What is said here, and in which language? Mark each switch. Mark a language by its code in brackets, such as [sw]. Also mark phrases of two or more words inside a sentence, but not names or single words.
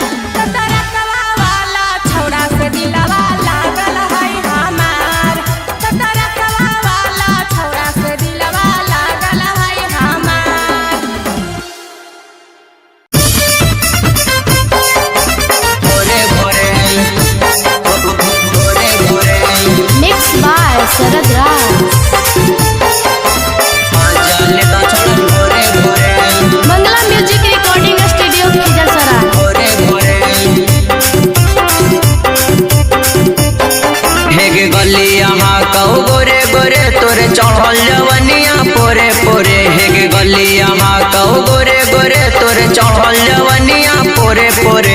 [mai] तारा कवा वाला छौड़ा से दिलवा लागल है हमार, तारा कवा वाला छौड़ा से दिलवा लागल है हमार। भोरे भोरे भोरे भोरे [en] Mixed by Sarad Raj. [mai] चले तो छोड़न भोरे भोरे [en] Mangala Music Recording Studio, Khizar. [mai] भोरे भोरे। हेगे गली यहाँ कहू गोरे गोरे तोरे चढ़ल जवनिया पोरे पोरे, हेगे गली यहाँ कहू गोरे गोरे तोरे चढ़ल जवनिया पोरे पोरे।